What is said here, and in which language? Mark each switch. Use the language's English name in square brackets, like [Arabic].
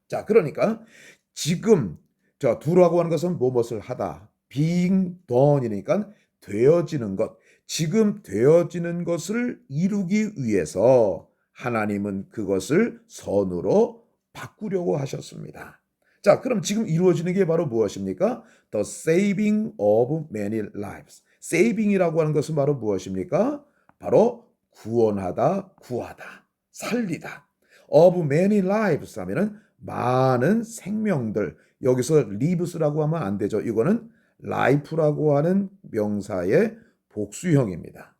[Korean] 자, 그러니까 지금 자, do라고 하는 것은 무엇을 하다, [English] being done [Korean] 이니까 되어지는 것, 지금 되어지는 것을 이루기 위해서 하나님은 그것을 선으로 바꾸려고 하셨습니다. 자, 그럼 지금 이루어지는 게 바로 무엇입니까? [English] The saving of many lives. [Korean] saving이라고 하는 것은 바로 무엇입니까? 바로 구원하다, 구하다, 살리다. [English] of many lives [Korean] 하면은 많은 생명들. 여기서 lives라고 하면 안 되죠. 이거는 life라고 하는 명사의 복수형입니다.